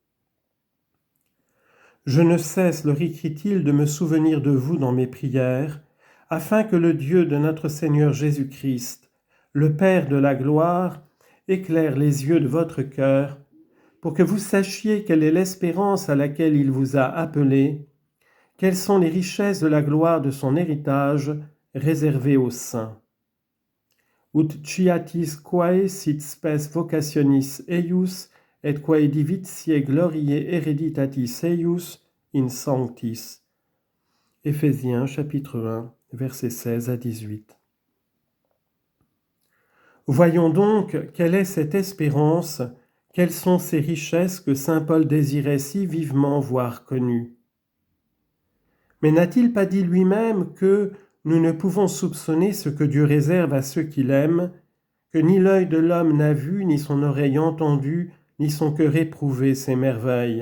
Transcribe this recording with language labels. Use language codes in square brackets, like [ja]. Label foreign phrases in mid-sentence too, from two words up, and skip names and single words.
[fr] Je ne cesse, leur écrit-il, de me souvenir de vous dans mes prières, afin que le Dieu de notre Seigneur Jésus-Christ, le Père de la gloire, éclaire les yeux de votre cœur, pour que vous sachiez quelle est l'espérance à laquelle il vous a appelé, quelles sont les richesses de la gloire de son héritage réservé aux saints. [la] Ut ciatis quae sit spes vocationis eius et quae divitiae gloriae hereditatis eius in sanctis. [fr] Éphésiens chapitre 1, versets 16 à 18. Voyons donc quelle est cette espérance, quelles sont ces richesses que saint Paul désirait si vivement voir connues. Mais n'a-t-il pas dit lui-même que nous ne pouvons soupçonner ce que Dieu réserve à ceux qu'il aime, que ni l'œil de l'homme n'a vu, ni son oreille entendu, ni son cœur éprouvé ces merveilles.